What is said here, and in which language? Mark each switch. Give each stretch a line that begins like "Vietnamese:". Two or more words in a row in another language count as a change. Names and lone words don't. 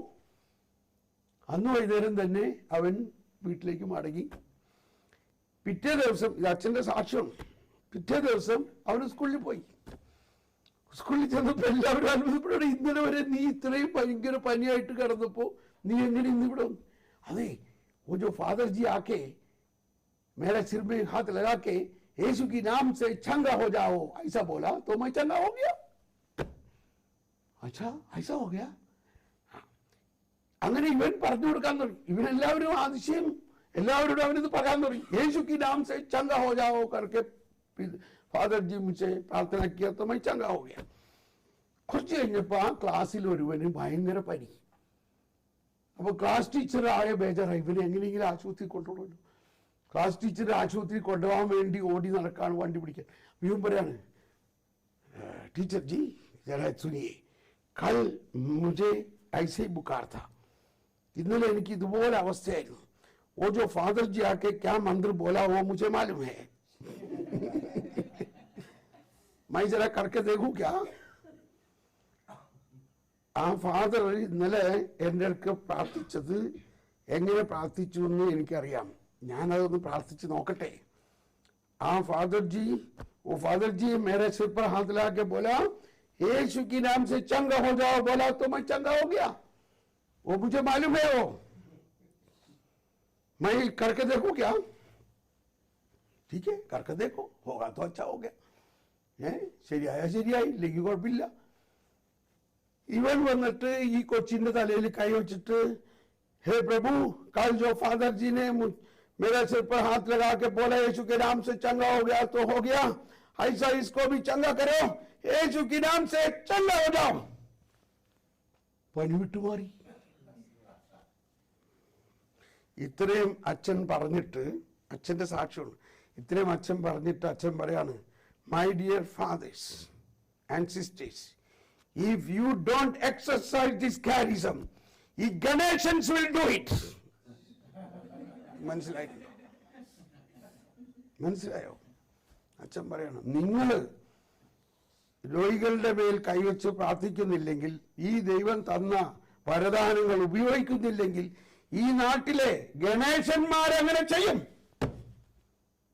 Malayalam: അന്ന് വൈകുന്നേരം തന്നെ അവൻ വീട്ടിലേക്ക് മടങ്ങി. പിറ്റേ ദിവസം, ഇത് അച്ഛൻ്റെ സാക്ഷ്യം, പിറ്റേ ദിവസം അവന് സ്കൂളിൽ പോയി. സ്കൂളിൽ ചെന്നപ്പോൾ എല്ലാവരും അത്ഭുതപ്പെടും, ഇന്നലെ വരെ നീ ഇത്രയും ഭയങ്കര പനിയായിട്ട് കിടന്നപ്പോൾ നീ എങ്ങനെ ഇന്നിവിടെ വന്നു? അതെ,
Hindi: वो जो फादर जी आके मेरे सिर में हाथ लगा के यीशु की नाम से चंगा हो जाओ ऐसा बोला तो मैं चंगा हो गया. अच्छा ऐसा हो गया.
Malayalam: അങ്ങനെ ഇവൻ പറഞ്ഞു കൊടുക്കാൻ തുടങ്ങി. ഇവനെല്ലാവരും അതിശയം, എല്ലാവരോടും അവനിത് പറയാൻ തുടങ്ങി.
Hindi: യേശു की नाम से चंगा हो जाओ करके फादर जी मुझे प्रार्थना किया तो मैं चंगा हो गया.
Malayalam: കുറച്ച് കഴിഞ്ഞപ്പോൾ ആ ക്ലാസ്സിൽ ഒരുവന് ഭയങ്കര പനി. അപ്പോൾ ക്ലാസ് ടീച്ചർ ആകെ ബേജാറായി, ഇവനെ എങ്ങനെയെങ്കിലും ആശുപത്രി കൊണ്ടുപോകണമല്ലോ. ക്ലാസ് ടീച്ചർ ആശുപത്രി കൊണ്ടുപോകാൻ വേണ്ടി ഓടി നടക്കാണ്, വണ്ടി പിടിക്കാൻ. ഇവൻ പറയാണ്, ടീച്ചർ ജി
Hindi: ജरा सुनिए, कल मुझे ऐसे ही बुखार था, इन्होंने
Malayalam: എനിക്ക് ഇതുപോലെ അവസ്ഥയായിരുന്നു.
Hindi: वो जो फादर जी आके क्या मंत्र बोला वो मुझे मालूम है, मैं जरा करके देखूं क्या?
Malayalam: ആ ഫാദർ ഇന്നലെ എൻ്റെ അടുക്ക് പ്രാർത്ഥിച്ചത് എങ്ങനെ പ്രാർത്ഥിച്ചു എന്ന് എനിക്കറിയാം, ഞാനതൊന്ന് പ്രാർത്ഥിച്ച് നോക്കട്ടെ.
Hindi: ആ फादर जी, वो फादर जी मेरे सिर पर हाथ लगा के बोला यीशु की नाम से चंगा हो जाओ, बोला तो मैं चंगा हो गया. वो मुझे मालूम है, वो मैं करके देखूं क्या? ठीक है, करके देखो, होगा तो अच्छा हो गया.
Malayalam: ശരിയായ ശരിയായി, ഇല്ലെങ്കിൽ കുഴപ്പമില്ല. ഇവൻ വന്നിട്ട് ഈ കൊച്ചിന്റെ തലയിൽ കൈ വെച്ചിട്ട്
Hindi: हे प्रभु कल जो फादर जी ने मेरे सिर पर हाथ लगा के बोला यीशु के नाम से चंगा हो गया तो हो गया, ऐसा इसको भी चंगा करो, यीशु के नाम से चंगा हो जाओ.
Malayalam: പനി വിട്ടുമാറി. ഇത്രയും അച്ഛൻ പറഞ്ഞിട്ട്, അച്ഛന്റെ സാക്ഷ്യമാണ്, ഇത്രയും അച്ഛൻ പറഞ്ഞിട്ട് അച്ഛൻ പറയാണ്,
English: My dear fathers and sisters, if you don't exercise this charism, the Ganeshans will do it.
Malayalam: മനസ്സിലായോ? അച്ഛൻ പറയണം, നിങ്ങൾ രോഗികളുടെ മേൽ കൈവച്ച് പ്രാർത്ഥിക്കുന്നില്ലെങ്കിൽ, ഈ ദൈവം തന്ന വരദാനങ്ങൾ ഉപയോഗിക്കുന്നില്ലെങ്കിൽ, ഈ നാട്ടിലെ ഗണേശന്മാരങ്ങനെ ചെയ്യും.